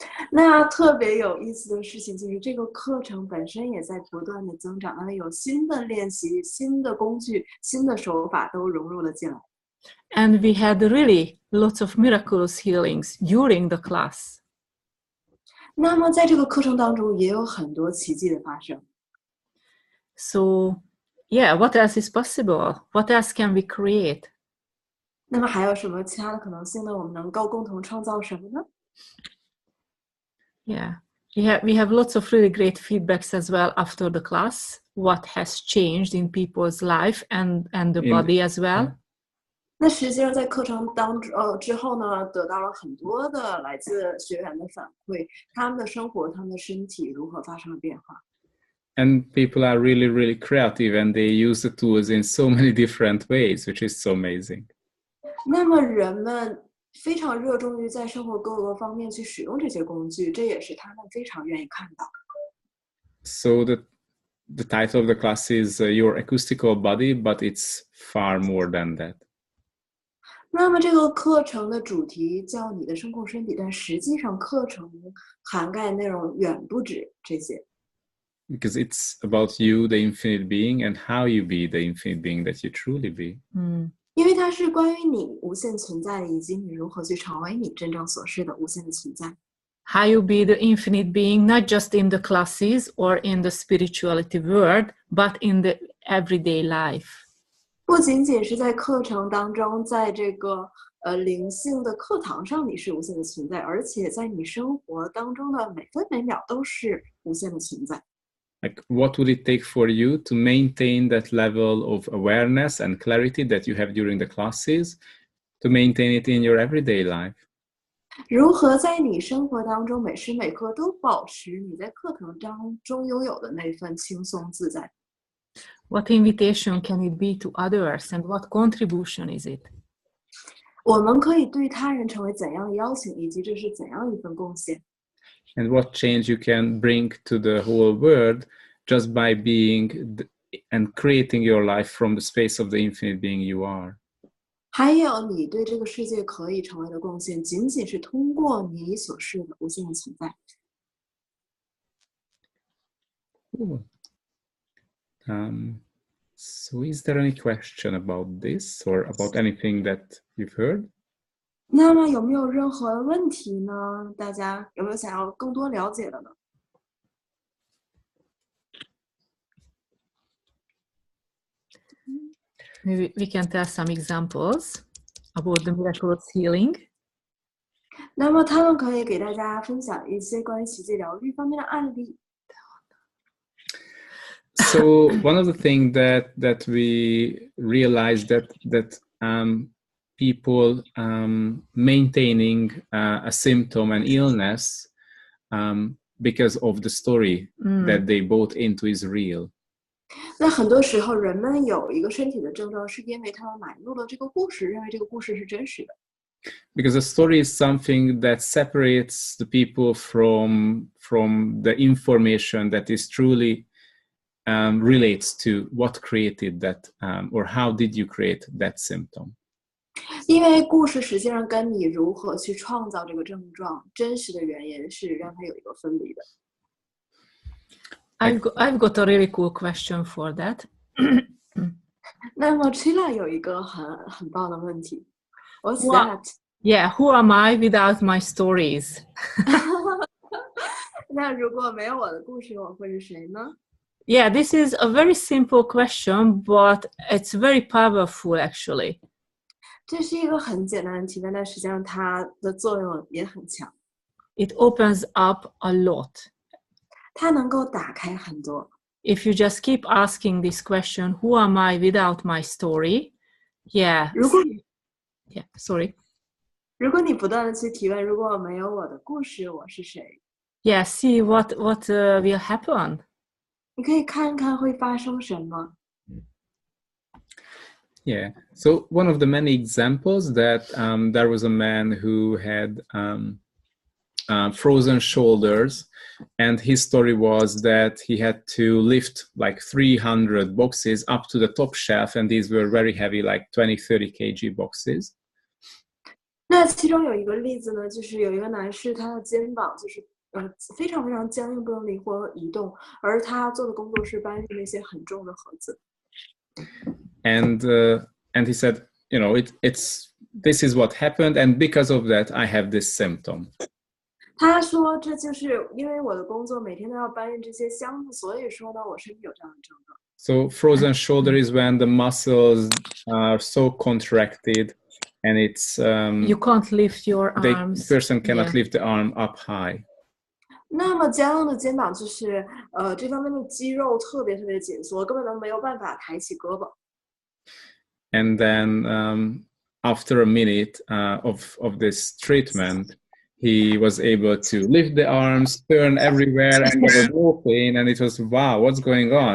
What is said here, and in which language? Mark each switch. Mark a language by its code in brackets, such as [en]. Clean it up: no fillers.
[zh] 那特别有意思的事情就是这个课程本身也在不断的增长，有新的练习、新的工具、新的手法都融入了进来。 [en] And we had really lots of miraculous healings during the class. [zh] 那么在这个课程当中也有很多奇迹的发生。 [en] So, yeah, what else is possible? What else can we create? [zh] 那么还有什么其他的可能性呢？我们能够共同创造什么呢？ [en] Yeah, we have lots of really great feedbacks as well after the class. What has changed in people's life and the body as well. [zh] 那实际上在课程之后呢，得到了很多的来自学员的反馈，他们的生活、他们的身体如何发生了变化。 [en] And people are really, really creative, and they use the tools in so many different ways, which is so amazing. [zh] 那么人们非常热衷于在生活各个方面去使用这些工具，这也是他们非常愿意看到。 [en] So the title of the class is Your Acoustical Body, but it's far more than that. [zh] 那么这个课程的主题叫你的声控身体，但实际上课程涵盖内容远不止这些。 [en] Because it's about you, the infinite being, and how you be the infinite being that you truly be. [zh] 因为它是关于你无限存在，以及你如何去成为你真正所是的无限的存在。 [en] How you be the infinite being, not just in the classes or in the spirituality world, but in the everyday life. [zh] 不仅仅是在课程当中，在这个灵性的课堂上你是无限的存在，而且在你生活当中的每分每秒都是无限的存在。 [en] Like, what would it take for you to maintain that level of awareness and clarity that you have during the classes, to maintain it in your everyday life? [zh] 如何在你生活当中每时每刻都保持你在课堂当中拥有的那份轻松自在？ [en] What invitation can it be to others, and what contribution is it? [zh] 我们可以对他人成为怎样的邀请，以及这是怎样一份贡献？ [en] And what change you can bring to the whole world just by being and creating your life from the space of the infinite being you are. [zh] 还有你对这个世界可以成为的贡献，仅仅是通过你所是的无限的存在。 [en] Cool. So is there any question about this or about anything that you've heard? [zh] 那么有没有任何的问题呢？大家有没有想要更多了解的呢？ [en] Maybe we can tell some examples about the miraculous healing. [zh] 那么他们可以给大家分享一些关于奇迹疗愈方面的案例。 [en] So one of the things that we realized that people maintaining a symptom and illness because of the story that they bought into is real. [zh] 那很多时候人们有一个身体的症状，是因为他们买入了这个故事，认为这个故事是真实的。 [en] Because the story is something that separates the people from the information that is truly relates to what created that or how did you create that symptom. [zh] 因为故事实际上跟你如何去创造这个症状真实的原因是让它有一个分离的。 [en] I've got a really cool question for that. [zh] 那么 Chila 有一个很棒的问题 ， [en] What's Who that？ Yeah, who am I without my stories? [zh] 那如果没有我的故事，我会是谁呢？ [en] Yeah, this is a very simple question, but it's very powerful actually. [zh] 这是一个很简单的提问，但实际上它的作用也很强， [en] It opens up a lot. [zh] 它能够打开很多。 [en] If you just keep asking this question, who am I without my story? Yeah. [zh] 如果 [en] Yeah, sorry. [zh] 如果你不断的去提问，如果没有我的故事，我是谁？ [en] Yeah, see what will happen. [zh] 你可以看看会发生什么。 [en] Yeah. So one of the many examples that there was a man who had frozen shoulders, and his story was that he had to lift like 300 boxes up to the top shelf, and these were very heavy, like 20-30 kg boxes. [zh] 那其中有一个例子呢，就是有一个男士，他的肩膀就是非常非常僵硬，不能灵活移动，而他做的工作是搬运那些很重的盒子。 [en] And he said, you know, this is what happened, and because of that, I have this symptom. [zh] 他说，这就是因为我的工作每天都要搬运这些箱子，所以说呢，我身体有这样的症状。 [en] So frozen shoulder is when the muscles are so contracted, and it's You can't lift your the arms. person cannot Yeah. lift the arm up high. [zh] 那么僵硬的肩膀就是这方面的肌肉特别特别紧缩，根本都没有办法抬起胳膊。 [en] And then after a minute of this treatment, he was able to lift the arms, turn everywhere, and there was no pain. And it was, wow, what's going on?